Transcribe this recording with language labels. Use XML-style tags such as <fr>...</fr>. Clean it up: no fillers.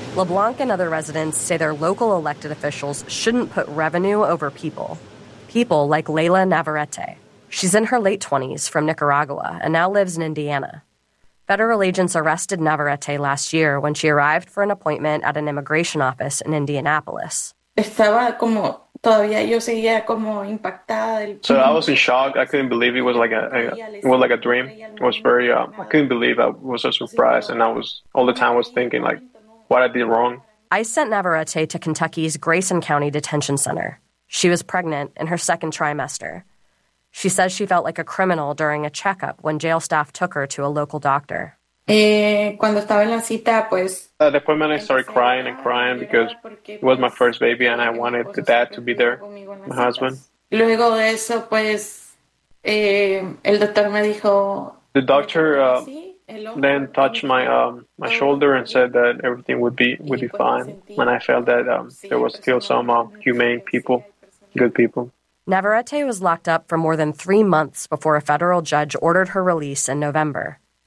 <en>LeBlanc and other residents say their local elected officials shouldn't put revenue over people. People like Layla Navarrete. She's in her late 20s from Nicaragua and now lives in Indiana. Federal agents arrested Navarrete last year when she arrived for an appointment at an immigration office in Indianapolis.</en> <es>Estaba como todavía yo seguía como impactada del...</es> <en>So I was in shock. I couldn't believe it was like a dream. It was very I couldn't believe that was a surprise, and I was all the time was thinking like, what I did wrong. I sent Navarrete to Kentucky's Grayson County Detention Center. She was pregnant in her second trimester. She says she felt like a criminal during a checkup when jail staff took her to a local doctor.</en> <es>Cuando estaba en la cita, pues, Después me</es> <en>started crying and crying because it was my first baby and I wanted the dad to be there, my husband.</en> <es>Luego de eso, pues, el doctor me dijo,</es> <en>the doctor then touched my shoulder and said that everything would be fine. And I felt that there was still some humane people, good people. Navarrete was locked up for more than 3 months before a federal judge ordered her release in November.</en>